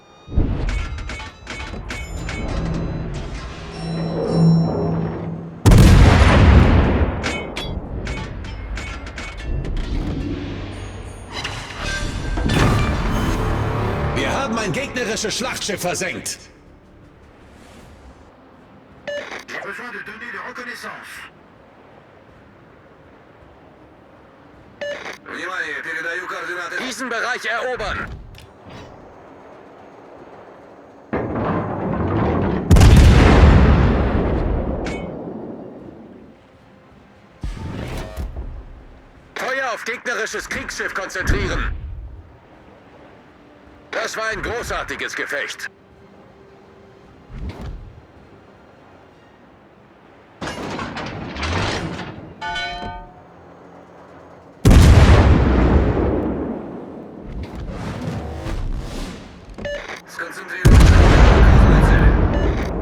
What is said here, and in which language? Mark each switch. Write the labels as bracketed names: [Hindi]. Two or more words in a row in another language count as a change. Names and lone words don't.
[German] Wir haben ein gegnerisches Schlachtschiff versenkt. [French] J'ai besoin de données de reconnaissance. [Russian] Внимание, передаю координаты. [German] Diesen Bereich erobern. Feuer auf gegnerisches Kriegsschiff konzentrieren. Das war ein großartiges Gefecht. [Russian] Сконцентрируйтесь на цели.